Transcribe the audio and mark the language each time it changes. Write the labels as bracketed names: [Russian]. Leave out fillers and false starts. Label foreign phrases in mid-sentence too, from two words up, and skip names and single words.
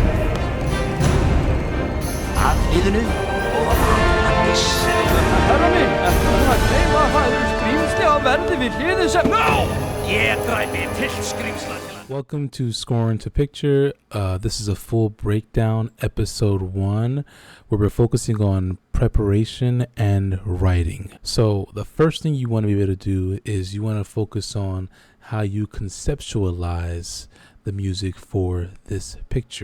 [Icelandic] Að liðinu og Magnís. Herra minn, ertu búinn að gleyma að það eru skrýmsli á verði við hliðið sem... Ég dræpi til skrýmsla til að... [English] Welcome to Scoring to Picture. This is a full breakdown, episode 1, where we're focusing on preparation and writing. So the first thing you want to be able to do is you want to focus on how you conceptualize the music for this picture.